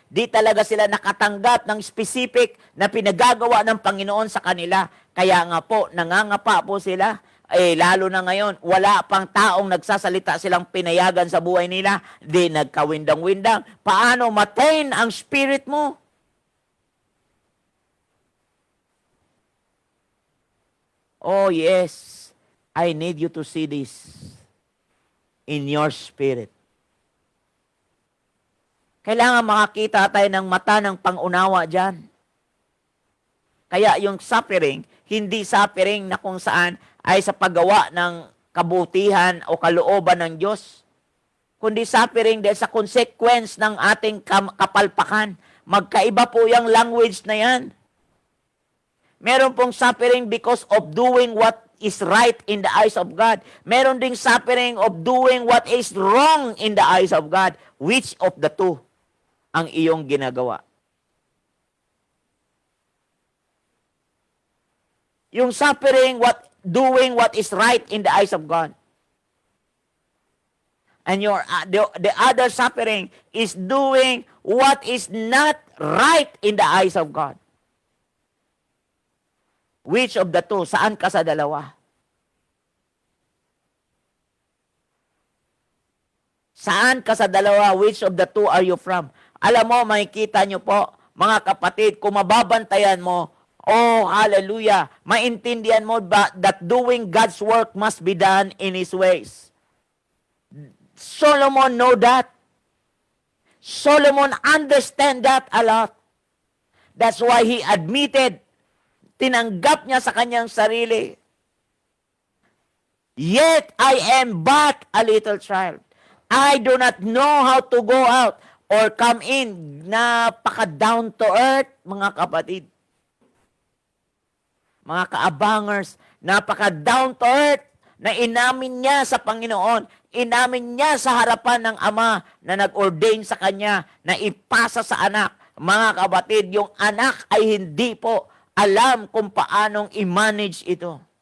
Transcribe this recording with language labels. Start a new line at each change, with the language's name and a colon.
Filipino: Di talaga sila nakatanggap ng specific na pinagagawa ng Panginoon sa kanila. Kaya nga po, nangangapa po sila. Lalo na ngayon, wala pang taong nagsasalita silang pinayagan sa buhay nila. Di nagkawindang-windang. Paano matain ang spirit mo?
English: Oh yes, I need you to see this in your spirit.
Filipino: Kailangan makakita tayo ng mata ng pangunawa dyan. Kaya yung suffering, hindi suffering na kung saan ay sa paggawa ng kabutihan o kalooban ng Diyos, kundi suffering dahil sa consequence ng ating kapalpakan. Magkaiba po yung language na yan. Meron pong
English: suffering because of doing what is right in the eyes of God.
Filipino: Meron ding
English: suffering of doing what is wrong in the eyes of God. Which of the two
Filipino: ang iyong ginagawa?
English: Yung suffering, doing what is right in the eyes of God. And the other suffering is doing what is not right in the eyes of God. Which of the two?
Filipino: Saan ka sa dalawa? Saan ka sa dalawa?
English: Which of the two are you from?
Filipino: Alam mo, makikita nyo po, mga kapatid, kung mababantayan mo, oh, hallelujah, maintindihan mo ba
English: that doing God's work must be done in His ways? Solomon know that. Solomon understand that a lot. That's why he admitted,
Filipino: tinanggap niya sa kanyang sarili,
English: yet I am but a little child. I do not know how to go out or come in.
Filipino: Napaka down to earth, mga kapatid. Mga kaabangers, napaka down to earth na inamin niya sa Panginoon, inamin niya sa harapan ng Ama na nag-ordain sa kanya na ipasa sa anak. Mga kapatid, yung anak ay hindi po alam kung paanong i-manage ito.